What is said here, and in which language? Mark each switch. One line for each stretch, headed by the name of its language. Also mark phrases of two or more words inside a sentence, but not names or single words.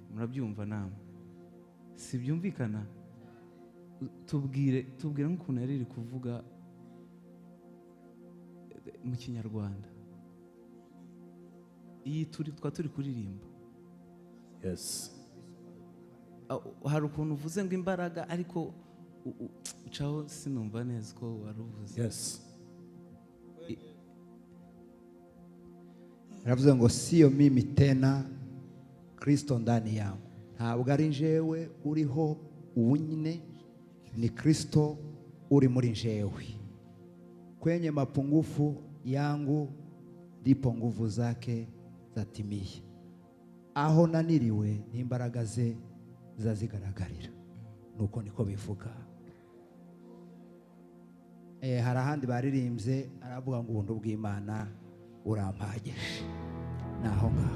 Kinyarwanda: Murabyumva namwe si byumvikana? Tubwire nk'ukuntu yari iri kuvuga mu Kinyarwanda iyi turi kuririmba.
English: Yes.
Kinyarwanda: Hari ukuntu uvuze ngo imbaraga ariko ucaho sinumva neza ko waruvuze.
English: Yes.
Kinyarwanda: Ravuze ngo
Swahili: sio mimi tena Kristo ndani yangu.
Kinyarwanda: Ntabwo ari njewe uriho ubunyine, ni Kristo uri muri njewe.
Swahili: Kwenye mapungufu yangu ndipo nguvu zake zatimia.
Kinyarwanda: aho naniriwe n'imbaraga ze zazigaragarira. Nuko niko bivuga. Hari ahandi baririmbye aravuga ngo ubuntu bw'Imana urampagije. Naho ngaho